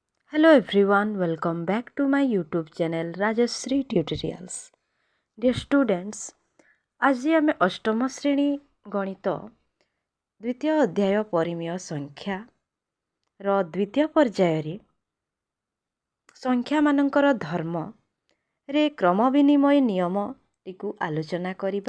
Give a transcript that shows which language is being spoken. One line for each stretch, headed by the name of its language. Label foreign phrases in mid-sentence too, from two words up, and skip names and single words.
English: Hello everyone, welcome back to my YouTube channel Rajashree Tutorials. Dear students,
Odia: আজি ଆମେ ଅଷ୍ଟମ ଶ୍ରେଣୀ ଗଣିତ ଦ୍ୱିତୀୟ ଅଧ୍ୟାୟ ପରିମେୟ ସଂଖ୍ୟାର ଦ୍ୱିତୀୟ ପର୍ଯ୍ୟାୟରେ ସଂଖ୍ୟାମାନଙ୍କର ଧର୍ମରେ କ୍ରମ ବିନିମୟ ନିୟମଟିକୁ ଆଲୋଚନା କରିବା।